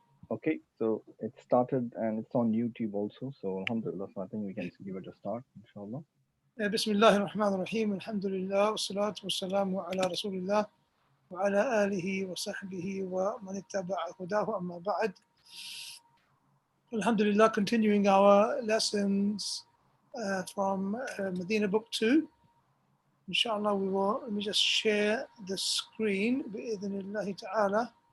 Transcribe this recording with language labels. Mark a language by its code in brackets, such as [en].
[en] Okay, so it started and it's on YouTube also. So Alhamdulillah, so I think we can give it a start, inshallah. [ar] بسم الله الرحمن الرحيم الحمد لله والصلاة والسلام على رسول الله وعلى آله وصحبه ومن اتبع هداه أما بعد. [en] Alhamdulillah, continuing our lessons from Madeenah book 2. Inshallah, let me just share the screen بإذن ta'ala.